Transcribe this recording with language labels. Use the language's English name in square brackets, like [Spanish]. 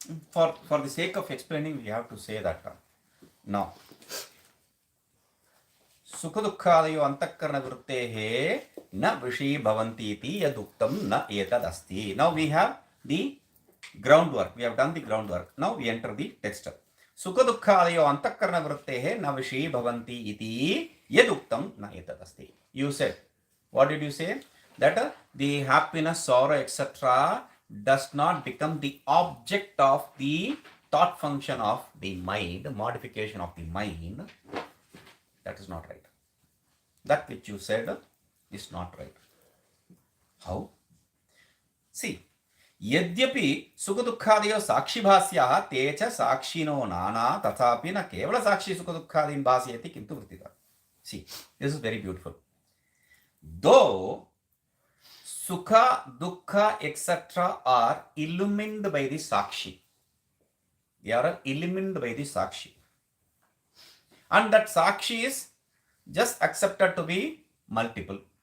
[English] For the sake of explaining, we have to say that now [Sanskrit] सुख दुःखादयो अंतःकरण वृत्तेः न विषयी भवन्ति इति यदुक्तं न एतदस्ति. [English] Now we have the groundwork. We have done the groundwork. Now we enter the text. [Sanskrit] सुख दुःखादयो अंतःकरण वृत्तेः न विषयी भवन्ति इति यदुक्तं न एतदस्ति. [English] You said, what did you say? That the happiness, sorrow, etc. does not become the object of the thought function of the mind, modification of the mind. That is not right. That which you said is not right. How? [Sanskrit] See, यद्यपि सुखदुःखादयो साक्षिभास्याः ते च साक्षिणो नाना तथापि न केवल साक्षी सुखदुःखादीन् भासयति किन्तु वृत्तितः. [English] See, this is very beautiful. Though sukha, dukkha, etc. are illumined by the sakshi. They are illumined by the sakshi. And that sakshi is just accepted to be multiple.